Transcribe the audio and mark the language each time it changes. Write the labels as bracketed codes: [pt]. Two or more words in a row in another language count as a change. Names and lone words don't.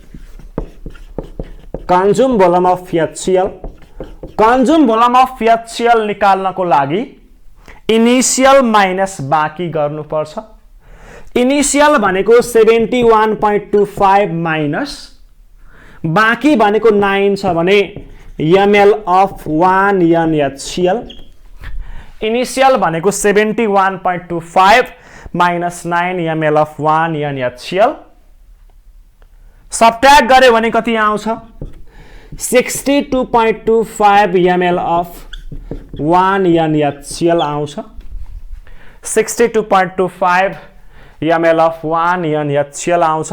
[en] consume volume of HCl. consume volume of HCl [ne] निकाल्नको लागि इनिशियल माइनस बाँकी गर्नुपर्छ. इनिशियल भनेको 71.25 माइनस बाँकी भनेको 9 छ भने [en] ml of 1 NaCl. [ne] इनिशियल भनेको [en] 71.25 minus 9 ml of 1 NaCl. [ne] सबट्र्याक्ट गरे भने कति आउँछ [en] 62.25 ml of 1 NaCl [ne] आउँछ. [en] 62.25 ml of 1 NaCl आउँछ.